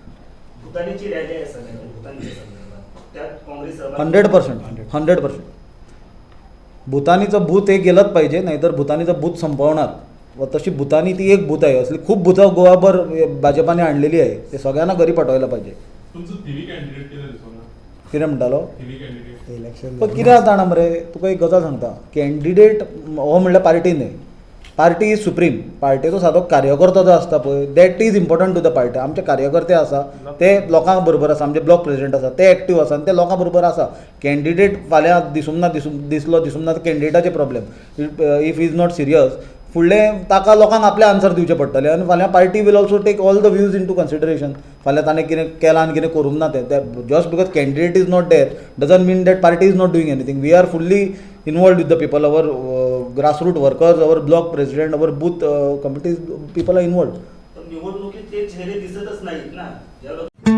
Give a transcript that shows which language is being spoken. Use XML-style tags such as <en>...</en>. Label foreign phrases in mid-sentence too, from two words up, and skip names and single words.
<mr>100%. भूतानीचं भूत हे गेलंच पाहिजे, नाहीतर भूतानीचं भूत संपवणार व तशी भूतानी ती एक भूत आहे. असली खूप भूतं गोवाभर भाजपाने आणलेली आहे, ते सगळ्यांना घरी पाठवायला पाहिजे.</mr> <kok>कितें म्हणटालो इलेक्शन पण कितें जाता जाणा मरे तुका एक गजाल सांगता. कॅन्डिडेट हो म्हणल्यार पार्टी न्हय,</kok> <en>party is supreme.</en> <kok>पार्टीचो सादो कार्यकर्तो जो आसता पळय</kok> <en>that is important to the party.</en> <kok>आमचे कार्यकर्ते आसा ते लोकां बरोबर आसा, आमचे</kok> <en>block president</en> <kok>आसा ते एक्टीव आसा आनी ते लोकां बरोबर आसा. कॅन्डिडेट फाल्यां दिसूंक ना दिसूंक ना कॅन्डिडेटाचे प्रॉब्लेम.</kok> <en>if is not serious</en> <kok>फुडलें ताका लोकांक आपले आन्सर दिवचे पडटले आनी फाल्यां</kok> <en>party will also take all the views in to consideration.</en> <kok>फाल्यां ताणें कितें केलां आनी कितें करूंक ना तें</kok> <en>just because candidate is not there doesn't mean that party is not doing anything. we are fully involved with the people, our grassroots workers, our block president, our booth committees, people are involved.</en> <mr>निवडणुकीत ते चेहरे दिसतच नाहीत ना.</mr>